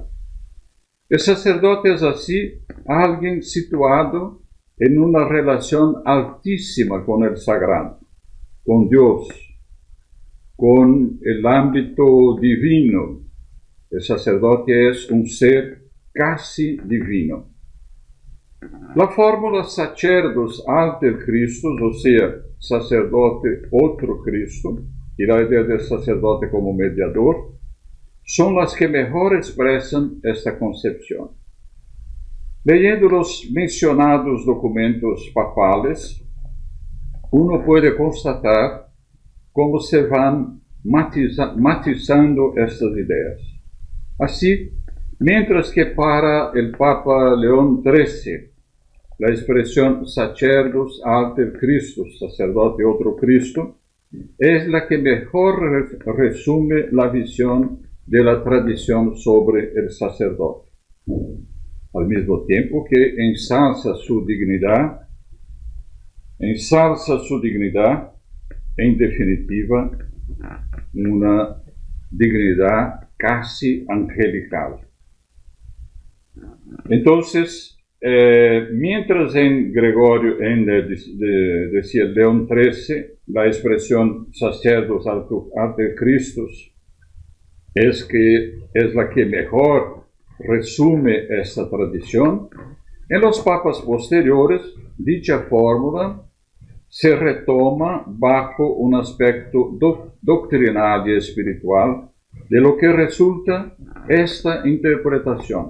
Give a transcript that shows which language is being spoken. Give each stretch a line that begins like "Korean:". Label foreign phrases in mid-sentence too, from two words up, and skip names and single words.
Spanish: El sacerdote es así alguien situado en una relación altísima con el sagrado, con Dios, con el ámbito divino. El sacerdote es un ser casi divino. La fórmula
Latin: sacerdos alter Christus,
Spanish: o sea, sacerdote otro Cristo, y la idea del sacerdote como mediador, son las que mejor expresan esta concepción. Leyendo los mencionados documentos papales, uno puede constatar cómo se van matizando estas ideas. Así, mientras que para el Papa León XIII, la expresión
Latin: sacerdos alter Christus,
Spanish: sacerdote otro Cristo, es la que mejor resume la visión de la tradición sobre el sacerdote, al mismo tiempo que ensalza su dignidad, en definitiva, una dignidad casi angelical. Entonces, mientras en Gregorio, decía León XIII, la expresión
Latin: sacerdos alter Christus
Spanish: es la que mejor resume esta tradición, en los papas posteriores, dicha fórmula se retoma bajo un aspecto doctrinal y espiritual, de lo que resulta esta interpretación.